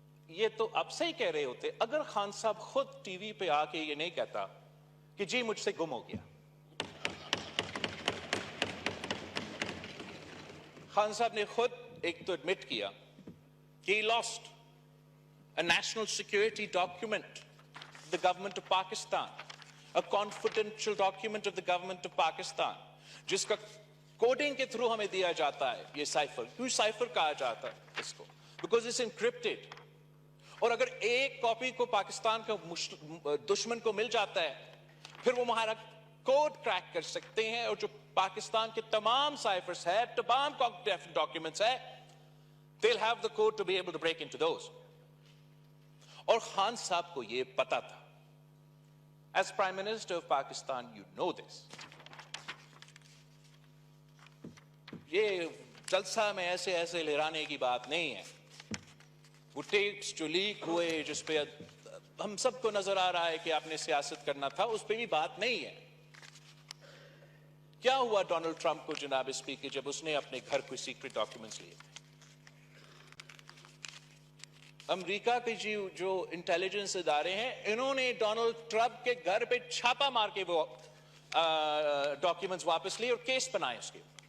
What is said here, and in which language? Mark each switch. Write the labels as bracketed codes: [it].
[ur] یہ تو آپ صحیح کہہ رہے ہوتے اگر خان صاحب خود ٹی وی پہ آ کے یہ نہیں کہتا کہ جی مجھ سے گم ہو گیا. خان صاحب نے خود ایک تو ایڈمٹ کیا کہ [en] he lost a national security document of the government of Pakistan, a confidential document of the government of Pakistan, [ur] جس کا کوڈنگ کے تھرو ہمیں دیا جاتا ہے. یہ سائفر کیوں سائفر کہا جاتا ہے اس کو؟ [en] Because it's encrypted. [ur] اور اگر ایک کاپی کو پاکستان کا دشمن کو مل جاتا ہے پھر وہ ہمارا کوڈ کریک کر سکتے ہیں، اور جو پاکستان کے تمام سائفرز ہے، تمام ڈاکیومنٹس ہے، [en] they'll have the code to be able to break into those. [ur] اور خان صاحب کو یہ پتا تھا. [en] As Prime Minister of Pakistan, you know this. [ur] یہ جلسہ میں ایسے لہرانے کی بات نہیں ہے. وہ ٹیپس جو لیک ہوئے جس پہ ہم سب کو نظر آ رہا ہے کہ آپ نے سیاست کرنا تھا، اس پہ بھی بات نہیں ہے. کیا ہوا ڈونلڈ ٹرمپ کو جناب اسپیکر جب اس نے اپنے گھر کوئی سیکرٹ ڈاکیومنٹس لیے؟ امریکہ کے جو انٹیلیجنس ادارے ہیں انہوں نے ڈونلڈ ٹرمپ کے گھر پہ چھاپا مار کے وہ ڈاکیومنٹس واپس لیے اور کیس بنائے اس کے.